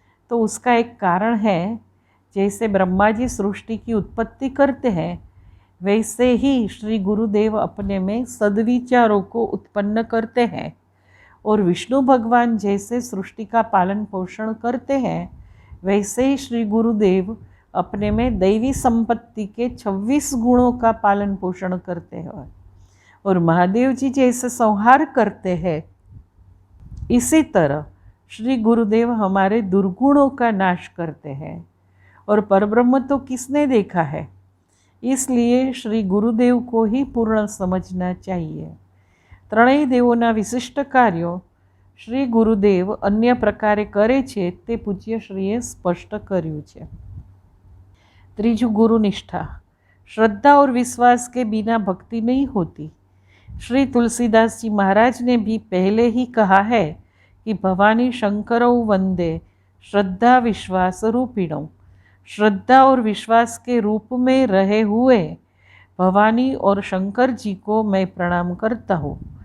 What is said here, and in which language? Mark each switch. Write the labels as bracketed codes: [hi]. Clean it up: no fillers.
[hi] तो उसका एक कारण है, जैसे ब्रह्मा जी सृष्टि की उत्पत्ति करते हैं, वैसे ही श्री गुरुदेव अपने में सद्विचारों को उत्पन्न करते हैं, और विष्णु भगवान जैसे सृष्टि का पालन पोषण करते हैं, वैसे ही श्री गुरुदेव अपने में दैवी संपत्ति के 26 गुणों का पालन पोषण करते हैं, और महादेव जी जैसे संहार करते हैं। इसी तरह श्री गुरुदेव हमारे दुर्गुणों का नाश करते हैं, और परब्रह्म तो किसने देखा है। इसलिए श्री गुरुदेव को ही पूर्ण समझना चाहिए। [gu] ત્રણેય દેવોના વિશિષ્ટ કાર્યો શ્રી ગુરુદેવ અન્ય પ્રકારે કરે છે તે પૂજ્યશ્રીએ સ્પષ્ટ કર્યું છે। ત્રીજું, ગુરુનિષ્ઠા। [hi] श्रद्धा और विश्वास के बिना भक्ति नहीं होती। श्री तुलसीदास जी महाराज ने भी पहले ही कहा है कि [sa] भवानी शंकरौ वंदे श्रद्धा विश्वास रूपिणौ। [hi] श्रद्धा और विश्वास के रूप में रहे हुए भवानी और शंकर जी को मैं प्रणाम करता हूँ।